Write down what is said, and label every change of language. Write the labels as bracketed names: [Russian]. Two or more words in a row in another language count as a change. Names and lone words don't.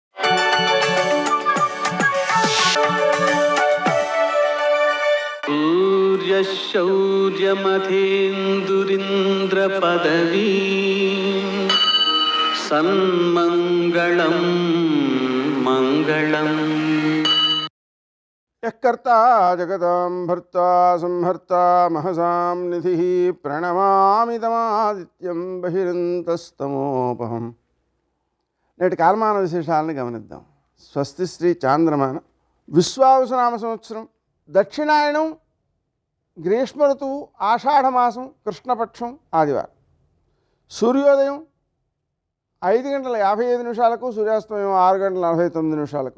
[Sanskrit] सूर्यशौर्यमथेन्दुरिन्द्रपदवी सन्मङ्गलं मङ्गलम् यः कर्ता जगतां भर्ता संहर्ता महसां निधिः प्रणमामि तमादित्यं बहिरन्तस्तमोपहम् [Telugu] నేటి కాలమాన విశేషాలను గమనిద్దాం. స్వస్తి శ్రీ చాంద్రమాన విశ్వావసునామ సంవత్సరం దక్షిణాయనం గ్రీష్మ ఋతువు ఆషాఢమాసం కృష్ణపక్షం ఆదివారం. సూర్యోదయం 5:55 సూర్యాస్తమయం 6:49.